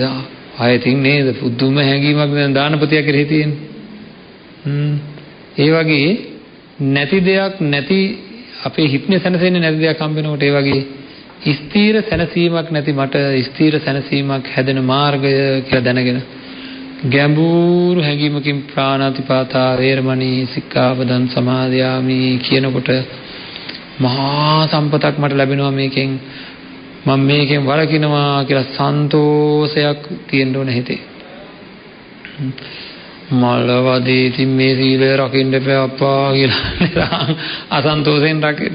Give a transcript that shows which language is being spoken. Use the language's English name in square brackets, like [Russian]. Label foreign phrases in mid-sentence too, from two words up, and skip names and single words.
[Sinhala] ආයෙත් නේද පුදුම හැඟීමක් දැන් දානපතිය කෙරෙහි තියෙන්නේ. ඒ වගේ නැති දෙයක් නැති අපේ හිතේ සැනසෙන්නේ නැති දෙයක් හම්බ වෙනකොට ඒ වගේ ස්ථීර සැනසීමක් නැති මට ස්ථීර සැනසීමක් හැදෙන මාර්ගය කියලා දැනගෙන ගැඹුරු හැඟීමකින් [Pali] ප්‍රාණාතිපාතා වේරමණී සික්ඛාපදං සමාදියාමි [Sinhala] කියනකොට මහා සම්පතක් මට ලැබෙනවා. මේකෙන් මම මේකෙන් වළකිනවා කියලා සන්තෝෂයක් තියෙන්න ඕන හිතේ. මලවදී ඉතින් මේ සීලය රකින්න එපා අප්පා කියලා අසන්තෝෂෙන් රකින්නේ.